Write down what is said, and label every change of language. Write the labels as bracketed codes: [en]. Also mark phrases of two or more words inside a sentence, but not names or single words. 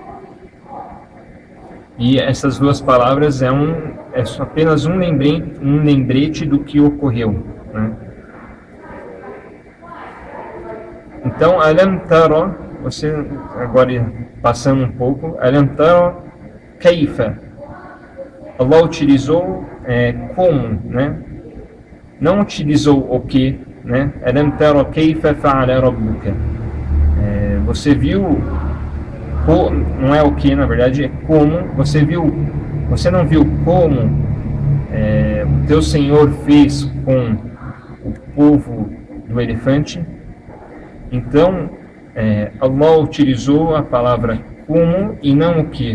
[pt] E essas duas palavras é apenas um lembrete do que ocorreu, né? Então, [ar] ألم تر, [pt] você agora passando um pouco, [ar] ألم تر كيف. [pt] Allah utilizou como, né? Não utilizou o que, né? [ar] ألم تر كيف فعل ربك. [pt] Você viu, não é o que, na verdade, é como. Você não viu como o teu Senhor fez com o povo do elefante? Então, Allah utilizou a palavra como e não o que.